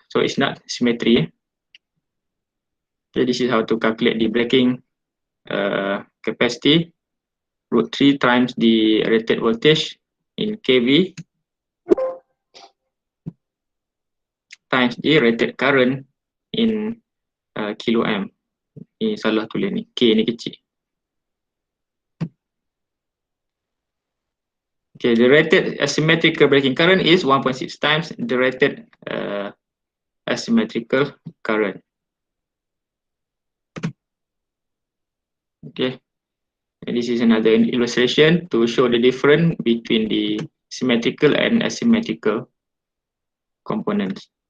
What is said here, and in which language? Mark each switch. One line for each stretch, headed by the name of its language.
English: So it's not symmetry. Okay, this is how to calculate the breaking capacity. √3 times the rated voltage in kV times the rated current in kilo amp.
Malay: Ini salah tulis ni, K ni kecil.
English: Okay, the rated asymmetrical breaking current is 1.6 times the rated asymmetrical current. Okay, and this is another illustration to show the difference between the symmetrical and asymmetrical components.